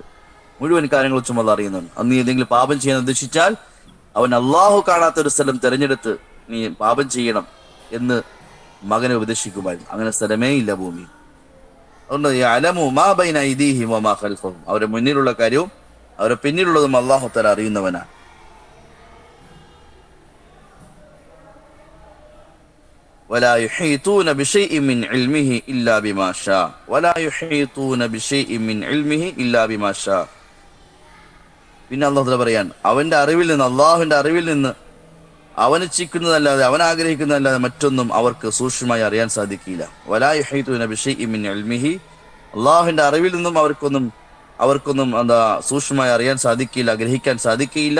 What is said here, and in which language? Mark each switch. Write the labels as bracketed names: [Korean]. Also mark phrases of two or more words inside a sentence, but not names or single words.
[Malayalam] മുഴുവൻ കാര്യങ്ങൾ വെച്ചും അള്ളാഹ് അറിയുന്നുണ്ട്. അന്ന് നീ എന്തെങ്കിലും പാപം ചെയ്യാൻ ഉദ്ദേശിച്ചാൽ അവൻ അള്ളാഹു കാണാത്ത ഒരു സ്ഥലം തിരഞ്ഞെടുത്ത് നീ പാപം ചെയ്യണം എന്ന് മകനെ ഉപദേശിക്കുമായിരുന്നു. അങ്ങനെ സ്ഥലമേ ഇല്ല ഭൂമിയിൽ. അതുകൊണ്ട് [Arabic] يعلم ما بين أيديهم وما خلفهم, [Malayalam] അവരുടെ മുന്നിലുള്ള കാര്യവും അവരുടെ പിന്നിലുള്ളതും അള്ളാഹു തആല അറിയുന്നവനാണ്. [Arabic] ولا يحيطون بشيء من علمه إلا بما شاء ولا يحيطون بشيء من علمه إلا بما شاء. [Malayalam] പിന്നെ അള്ളാഹു പറയാൻ, അവന്റെ അറിവിൽ നിന്ന്, അള്ളാഹുവിന്റെ അറിവിൽ നിന്ന് അവൻ ഇച്ഛിക്കുന്നതല്ലാതെ, അവൻ ആഗ്രഹിക്കുന്നതല്ലാതെ മറ്റൊന്നും അവർക്ക് സൂക്ഷ്മമായി അറിയാൻ സാധിക്കില്ല. [Arabic] ولا يحيطون بشيء من علمه, [Malayalam] അള്ളാഹുവിന്റെ അറിവിൽ നിന്നും അവർക്കൊന്നും എന്താ സൂക്ഷ്മമായി അറിയാൻ സാധിക്കില്ല, ഗ്രഹിക്കാൻ സാധിക്കില്ല.